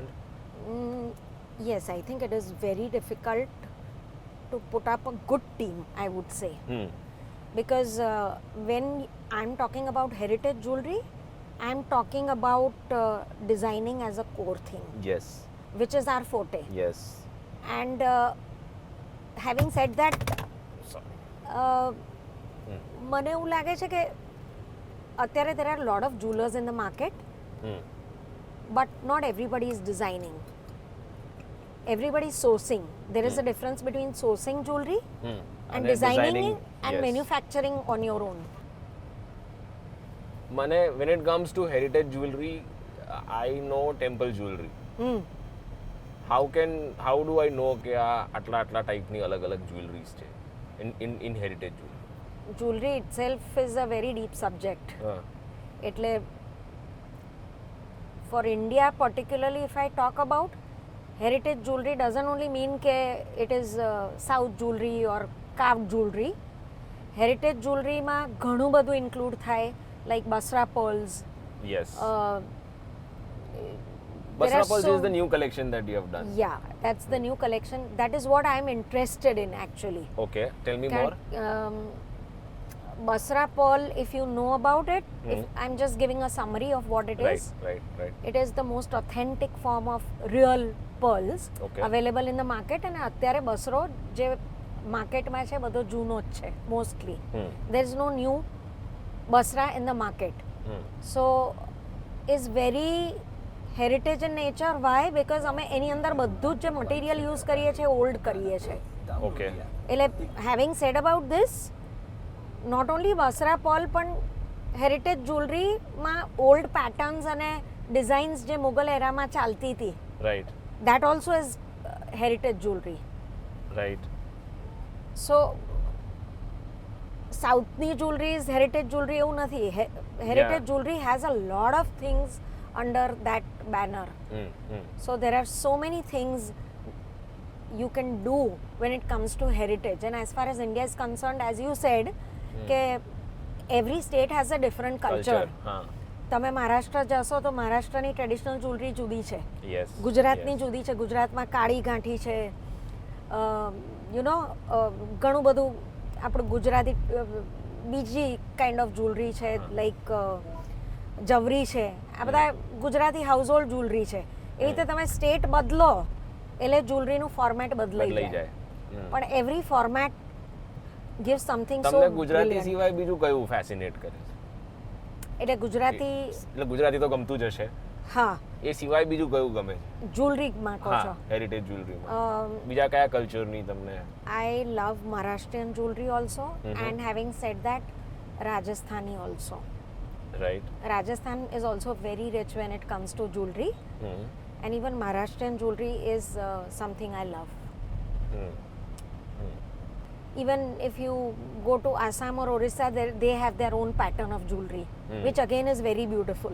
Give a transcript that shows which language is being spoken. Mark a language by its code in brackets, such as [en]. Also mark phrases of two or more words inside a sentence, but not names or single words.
[en] Yes, I think it is very difficult to put up a good team, I would say. Because when I'm talking about heritage jewelry, I'm talking about designing as a core thing, Yes. which is our forte. Yes. And having said that, [gu] મને એવું લાગે છે કે અત્યારે [en] there are a lot of jewelers in the market, but not everybody is designing. Everybody is sourcing. There is a difference between sourcing jewelry and designing it and yes. manufacturing on your own. When it comes to heritage jewelry, I know temple jewelry. How do I know [gu] કે આ આટલા ટાઈપની અલગ [en] jewelries છે in heritage jewelry? Jewelry itself is a very deep subject. [gu] એટલે [en] for India particularly, if I talk about heritage jewelry, doesn't only mean ke it is south jewelry or carved jewelry. [gu] Heritage jewelry માં ઘણું બધું [en] include થાય, like Basra pearls. Yes. There Basra are pearls so- is the new collection that you have done. Yeah, that's the new collection. That is what I am interested in actually. Okay, tell me more. Basra pearl, if you know about it, if I'm just giving a summary of what it is. Right. It is the most authentic form of real pearls Okay. available in the market. And [gu] અત્યારે બસરો જે માર્કેટમાં છે બધો જૂનો જ છે મોસ્ટલી. [en] There is no new Basra in the market. So is very heritage in nature. Why? Because [gu] અમે એની અંદર બધું જ જે મટીરિયલ યુઝ કરીએ છીએ ઓલ્ડ કરીએ છીએ. [en] Okay. [gu] એટલે [en] having said about this, not only Basra pearl [gu] પણ હેરિટેજ જ્વેલરીમાં ઓલ્ડ પેટર્ન્સ અને ડિઝાઇન્સ જે મુગલ એરામાં ચાલતી હતી, Right. [en] that also is heritage jewelry. Right. [gu] So સાઉથની [en] jewelry is heritage jewelry [gu] એવું નથી. [en] Heritage Yeah. jewelry has a lot of things under that banner. So there are so many things you can do when it comes to heritage. And as far as India is concerned, as you said, [gu] કે [en] every state has a different culture. [gu] તમે મહારાષ્ટ્ર જશો તો મહારાષ્ટ્રની ટ્રેડિશનલ જ્વેલરી જુદી છે, Yes. ગુજરાતની yes. જુદી છે. ગુજરાતમાં કાળી ગાંઠી છે, ઘણું બધું આપણું ગુજરાતી બીજી કાઇન્ડ ઓફ જ્વેલરી છે, લાઈક જવરી છે. આ બધા ગુજરાતી હાઉસ હોલ્ડ જ્વેલરી છે. એવી રીતે તમે સ્ટેટ બદલો એટલે જ્વેલરીનું ફોર્મેટ બદલાઈ બદલાઈ જાય. જાય. [en] પણ every format gives something so [gu] તમને ગુજરાતી [en] brilliant. [gu] સિવાય બીજું કયું ફેસિનેટ કરે છે? એટલે ગુજરાતી, એટલે ગુજરાતી તો ગમતું જ હશે, હા, એ સિવાય બીજું કયું ગમે છે? જ્વેલરીમાં કહો છો? હેરિટેજ જ્વેલરીમાં બીજા કયા કલ્ચરની તમને? [en] I love Maharashtrian jewelry also, and having said that, Rajasthani also. Right. Rajasthan is also very rich when it comes to jewelry, and even Maharashtrian jewelry is something I love. Even if you go to Assam or Orissa, they have their own pattern of jewelry, which again is very beautiful.